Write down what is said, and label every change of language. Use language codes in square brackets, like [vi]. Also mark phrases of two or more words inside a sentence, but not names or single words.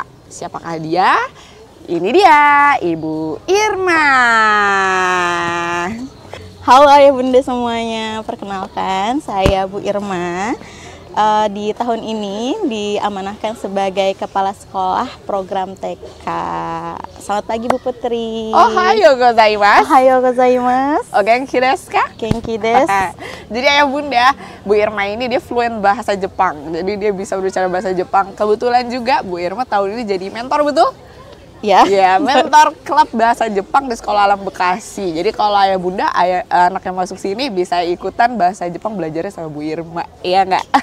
[id] Siapakah dia? Ini dia, Ibu Irma. Halo Ayah Bunda semuanya, perkenalkan saya Bu Irma. Di tahun ini diamanahkan sebagai Kepala Sekolah Program TK. Selamat pagi Bu Putri. [ja] Ohayo gozaimasu. Ohayo gozaimasu. O genki desu ka? Genki desu. [id] Jadi Ayah Bunda, Bu Irma ini dia fluent bahasa Jepang. Jadi dia bisa berbicara bahasa Jepang. Kebetulan juga Bu Irma tahun ini jadi mentor, betul? Ya, mentor klub bahasa Jepang di Sekolah Alam Bekasi. Jadi kalau Ayah Bunda, anak yang masuk sini bisa ikutan bahasa Jepang belajarnya sama Bu Irma, iya nggak?